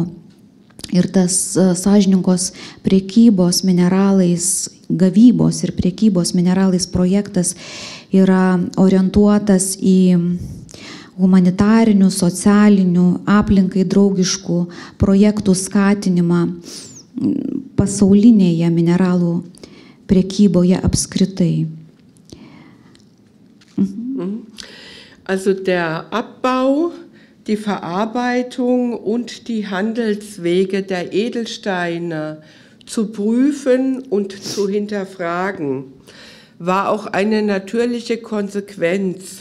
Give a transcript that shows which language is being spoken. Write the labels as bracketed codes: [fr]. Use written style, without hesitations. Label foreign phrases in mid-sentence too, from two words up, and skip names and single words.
[lt] Ir tas sąžiningos priekybos mineralais, gavybos ir priekybos mineralais projektas yra orientuotas į humanitarinių, socialinių, aplinkai draugiškų projektų skatinimą pasaulinėje mineralų priekyboje apskritai. [de] Also der Abbau, die Verarbeitung und die Handelswege der Edelsteine zu prüfen und zu hinterfragen, war auch eine natürliche Konsequenz.